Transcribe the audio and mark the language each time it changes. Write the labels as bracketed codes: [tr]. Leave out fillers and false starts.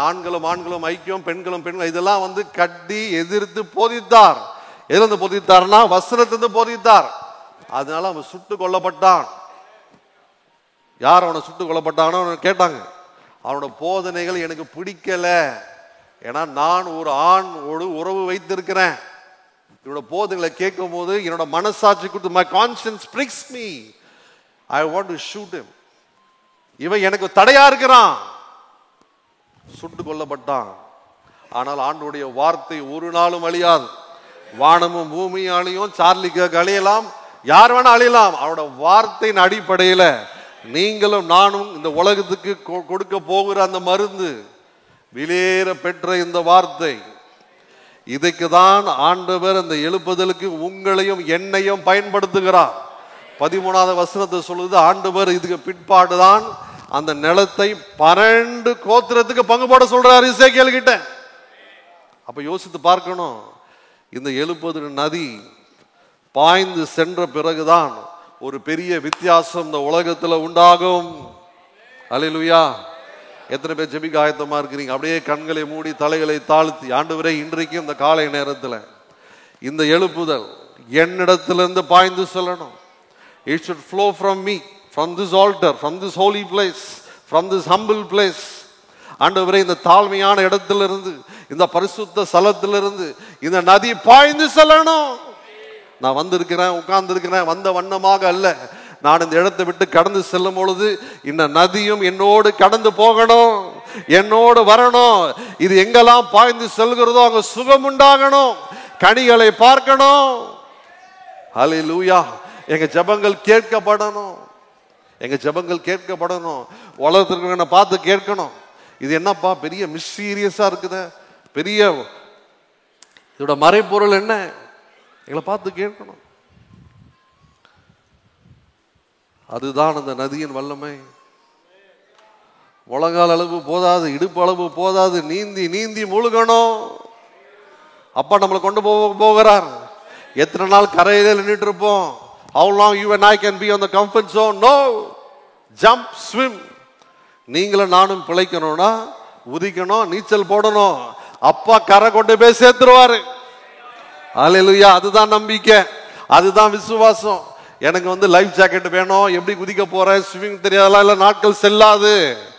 [ta] ஆண்களும் ஆண்களும் ஐக்கியம், பெண்களும் பெண்கள் இதெல்லாம் கட்டி எதிர்த்து போதித்தார். எதிர்த்து போதித்தார்னா வசனத்திலிருந்து போதித்தார். அதனால அவன் சுட்டு கொல்லப்பட்டான். யார் அவனை சுட்டு கொல்லப்பட்டானோ கேட்டாங்க. அவனோட போதனைகள் எனக்கு பிடிக்கல, ஏன்னா நான் ஒரு ஆணோடு உறவு வைத்திருக்கிறேன். என்னோட போதனைகளை கேட்கும் போது என்னோட மனசாட்சி கொடுத்து [en] my conscience pricks me, I want to shoot him. [ta] இவன் எனக்கு தடையா இருக்கிறான், சுட்டு கொல்லப்பட்டான். ஆனால் ஆண்டவருடைய வார்த்தை ஒரு நாளும் அழியாது. வானமும் பூமியாலையும் சார்லி கர்க் அழியலாம், யார் வேணா அழியலாம். அவரோட வார்த்தையின் அடிப்படையில நீங்களும் நானும் இந்த உலகத்துக்கு கொடுக்க போகிற அந்த மருந்து விலையேற பெற்ற இந்த வார்த்தை, இதுக்கு தான் ஆண்டவர் அந்த எழுப்புதலுக்கு உங்களையும் என்னையும் பயன்படுத்துகிறார். 13வது வசனத்தை சொல்லுது, ஆண்டவர் இதுக்கு பிற்பாடுதான் அந்த நிலத்தை 12 கோத்திரத்துக்கு பங்கு போட சொல்றாரு எசேக்கியேல் கிட்ட. அப்ப யோசித்து பார்க்கணும், இந்த எழுப்புதல் நதி பாய்ந்து சென்ற பிறகுதான் ஒரு பெரிய வித்தியாசம் இந்த உலகத்துல உண்டாகும். அல்லேலூயா. எத்தனை பேர் ஜெபிக்க ஆயத்தமா இருக்கிறீங்க? அப்படியே கண்களை மூடி தலைகளை தாழ்த்தி, ஆண்டவரே இன்றைக்கும் இந்த காலை நேரத்தில் இந்த எழுப்புதல் என்னிடத்திலிருந்து பாய்ந்து செல்லணும். [en] It should flow from me, from this altar, from this holy place, from this humble place. [ta] ஆண்டவரே இந்த தாழ்மையான இடத்திலிருந்து, இந்த பரிசுத்த ஸ்தலத்திலிருந்து இந்த நதி பாய்ந்து செல்லணும். நான் வந்திருக்கிறேன், உட்கார்ந்து இருக்கிறேன், வந்த வண்ணமாக அல்ல. நான் இந்த இடத்தை விட்டு கடந்து செல்லும் பொழுது இந்த நதியும் என்னோடு கடந்து போகணும், என்னோடு வரணும். இது எங்கெல்லாம் பாய்ந்து செல்கிறதோ அங்க சுகம் உண்டாகணும், கனிகளை பார்க்கணும். ஹல்லேலூயா. எங்க ஜெபங்கள் கேட்கப்படணும், எங்க ஜெபங்கள் கேட்கப்படணும். உலகத்திற்கு பார்த்து கேட்கணும், இது என்னப்பா பெரிய மிஸ்டீரியஸா இருக்குது, பெரிய இதோட மறைப்பொருள் என்ன, எங்களை பார்த்து கேட்கணும். அதுதான் அந்த நதியின் வல்லமை. முழங்கால் அளவு போதாது, இடுப்பு அளவு போதாது, நீந்தி நீந்தி முழுகணும். அப்பா நம்மளை கொண்டு போகிறார். எத்தனை நாள் கரையில நின்றுட்டு இருப்போம்? [en] How long you and I can be on the comfort zone? No, jump, swim. [ta] நீங்களும் நானும் பிழைக்கணும்னா உதிக்கணும், நீச்சல் போடணும். அப்பா கரை கொண்டு போய் சேர்த்துருவாரு. அல்லேலூயா. அதுதான் நம்பிக்கை, அதுதான் விசுவாசம். எனக்கு லைஃப் ஜாக்கெட் வேணும், எப்படி குதிக்க போறேன், ஸ்விமிங் தெரியாதெல்லாம் இல்ல, நாட்கள் செல்லாது.